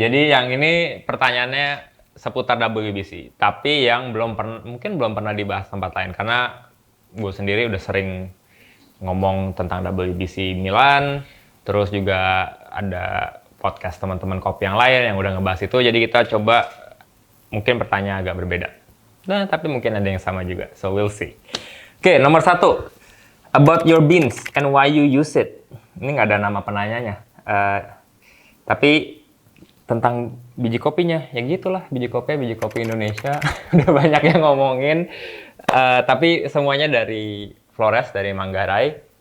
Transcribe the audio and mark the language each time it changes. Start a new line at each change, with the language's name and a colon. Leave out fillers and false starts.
Indonesian: Jadi yang ini pertanyaannya seputar WBC, tapi yang mungkin belum pernah dibahas tempat lain karena gue sendiri udah sering ngomong tentang WBC Milan, terus juga ada podcast teman-teman kopi yang lain yang udah ngebahas itu, jadi kita coba mungkin pertanyaan agak berbeda. Nah, tapi mungkin ada yang sama juga,
English: so we'll see.
Indonesian: Oke, nomor 1,
English: about your beans and why you use it.
Indonesian: Ini nggak ada nama penanyanya, tapi tentang biji kopinya, ya gitulah, biji kopi Indonesia. Udah banyak yang ngomongin, tapi semuanya dari Flores, dari Manggarai.